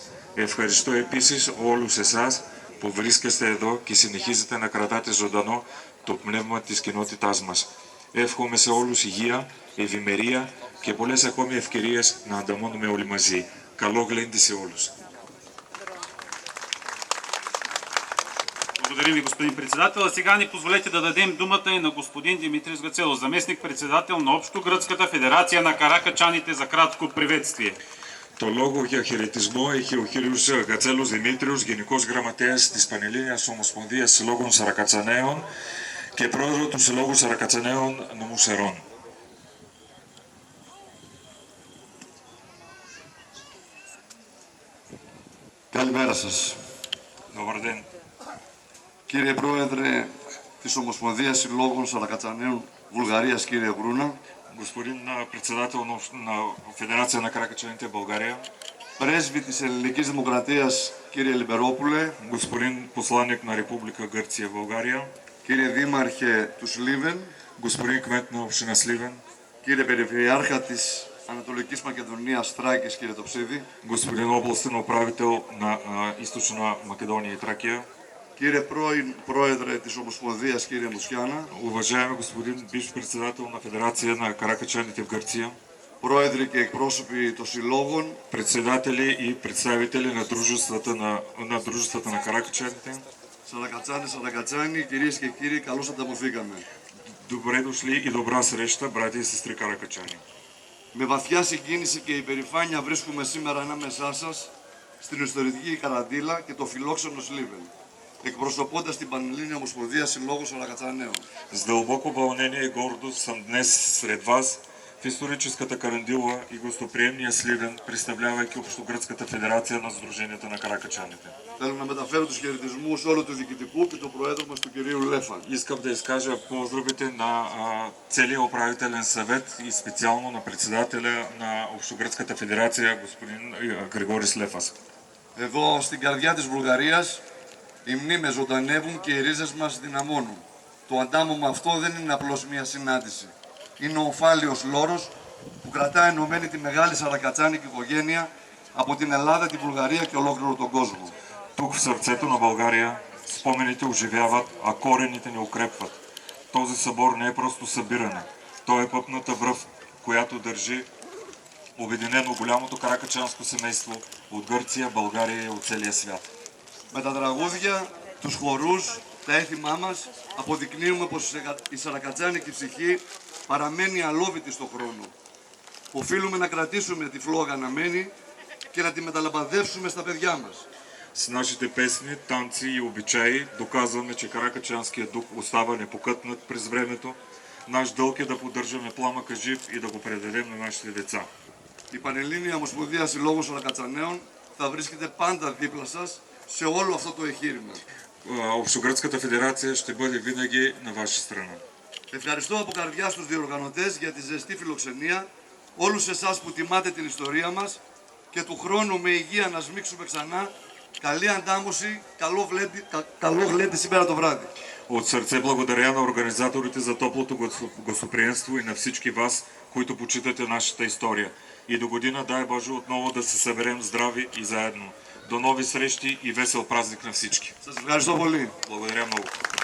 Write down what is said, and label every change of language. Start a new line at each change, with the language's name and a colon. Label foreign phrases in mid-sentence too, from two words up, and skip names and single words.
Greek: Ευχαριστώ επίσης όλους εσάς που βρίσκεστε εδώ και συνεχίζετε να κρατάτε ζωντανό το πνεύμα της κοινότητάς μας. Εύχομαι σε όλους υγεία, ευημερία και πολλές ακόμη ευκαιρίες να ανταμώνουμε όλοι μαζί. Καλό γλέντι σε όλους.
Bulgarian: Благодаря ви, господин председател. А сега ни позволете да дадем думата и на господин Димитрис Гацелов, заместник-председател на Общогръцката федерация на каракачаните, за кратко приветствие.
Greek: Το λόγο για χαιρετισμό έχει ο κύριος Γατσέλος Δημήτριος, Γενικός Γραμματέας της Πανελλήνιας Ομοσπονδίας Συλλόγων Σαρακατσαναίων και πρόεδρο του Συλλόγου Σαρακατσαναίων Νομού Σερών. Καλημέρα σας.
Bulgarian: Добър ден.
Greek: Κύριε Πρόεδρε της Ομοσπονδίας Συλλόγων Σαρακατσαναίων Βουλγαρίας, κύριε Βρούνα.
Bulgarian: Господин председател на Федерация на каракачаните в България.
Greek: Πρέσβη της Ελληνικής Δημοκρατίας, κύριε Λιμπερόπουλε.
Bulgarian: Господин посланник на Република Гърция в България.
Greek: Κύριε Δήμαρχε του Σλίβεν.
Bulgarian: Господин кмет на община Сливен.
Greek: Κύριε Περιφερειάρχα της Ανατολικής Μακεδονίας Θράκης, κύριε Τοψίδη.
Bulgarian: Господин областен управител на Източна Македония и Тракия.
Greek: Κύριε πρώην Πρόεδρε της Ομοσπονδίας, κύριε Μουσιάνα.
Bulgarian: Уважаеми господин бивш председател на Федерация на каракачаните в Гърция.
Greek: Πρόεδροι και εκπρόσωποι των συλλόγων.
Bulgarian: Председатели и представители на дружествата на каракачаните.
Greek: Σαρακατσάνοι, κυρίες και κύριοι, καλώς ανταμωθήκαμε.
Bulgarian: Добре дошли и добра среща, братя и сестри каракачани.
Greek: Με βαθιά συγκίνηση και υπερηφάνεια βρίσκουμε σήμερα ανάμεσά σας στην ιστορική Καραντήλα και το φιλόξενο Σλίβεν, εκπροσωπώντας την Πανελλήνια Ομοσπονδία Συλλόγων Σαρακατσαναίων.
Bulgarian: С дълбоко вълнение и гордост съм днес сред вас в историческата Карандила и гостоприемния Сливен, представлявайки Общогръцката федерация на Сдруженията на каракачаните.
Greek: Θέλω να μεταφέρω τους χαιρετισμούς όλου του διοικητικού και του Προέδρου μας, του κυρίου Λέφαν.
Bulgarian: Искам да изкажа поздравите на целия управителен съвет и специално на председателя на Общогръцката федерация, господин Григорис Лефас.
Greek: Εδώ στην καρδιά της Βουλγαρίας οι μνήμες ζωντανεύουν και οι ρίζες μας δυναμώνουν. Το αντάμωμα αυτό δεν είναι απλώς μια συνάντηση. Είναι ο ομφάλιος λόρος που κρατά ενωμένη τη μεγάλη σαρακατσάνικη οικογένεια από την Ελλάδα, τη Βουλγαρία και ολόκληρο τον κόσμο.
Bulgarian: Тук в сърцето на България спомените оживяват, а корените ни укрепват. Този събор не е просто събиране. Той е пъпната връв, която държи обединено голямото каракачанско семейство от Гърция, България и от целия свят.
Greek: Με τα τραγούδια, τους χορούς, τα έθιμά μας, αποδεικνύουμε πως η σαρακατσάνικη ψυχή παραμένει αλόβητη στον χρόνο. Οφείλουμε να κρατήσουμε τη φλόγα αναμένη και να τη μεταλαμπαδεύσουμε στα παιδιά μας.
Bulgarian: С нашите песни, танци и обичаи доказваме, че каракачанският дух остава непокътнат през времето. Наш дълг е да поддържаме пламъка жив и да го предадем на нашите деца.
Greek: Η Πανελλήνια Ομοσπονδία Συλλόγων Σαρακατσανέων θα βρίσκεται πάντα δίπλα σας σε όλο αυτό το εγχείρημα.
Bulgarian: Общогръцката федерация ще бъде винаги на ваша страна.
Greek: Ευχαριστώ από καρδιά στους διοργανωτές για τη ζεστή φιλοξενία, όλους εσάς που τιμάτε την ιστορία μας και του χρόνου με υγεία να σμίξουμε ξανά. Καλή αντάμωση, καλό γλέντι σήμερα το βράδυ.
Bulgarian: От сърце благодаря на организаторите за топлото гостоприемство и на всички вас, които почитате нашата история. И до година, дай Боже, отново да се съберем здрави и заедно. До нови срещи и весел празник на всички.
Greek: Σας ευχαριστώ πολύ.
Bulgarian: Благодаря много.